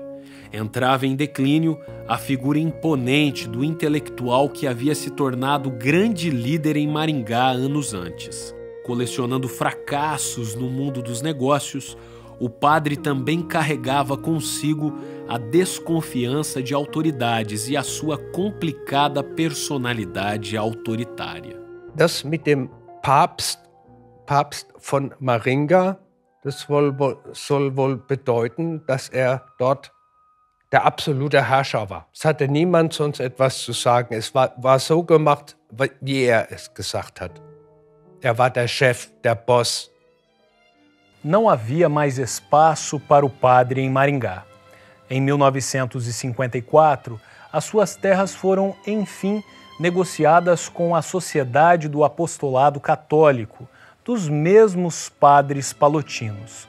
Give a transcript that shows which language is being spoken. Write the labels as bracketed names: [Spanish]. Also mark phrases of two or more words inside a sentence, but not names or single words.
[Portuguese] Entrava em declínio a figura imponente do intelectual que havia se tornado grande líder em Maringá anos antes. Colecionando fracassos no mundo dos negócios, o padre também carregava consigo a desconfiança de autoridades e a sua complicada personalidade autoritária. [German] Das mit dem Papst von Maringá, das soll wohl bedeuten, dass dort der absolute Herrscher war. Es hatte niemand sonst etwas zu sagen. Es war so gemacht, wie es gesagt hat. Er war der Chef, der Boss. [Portuguese] não havia mais espaço para o padre em Maringá. Em 1954, as suas terras foram, enfim, negociadas com a Sociedade do Apostolado Católico, dos mesmos padres palotinos.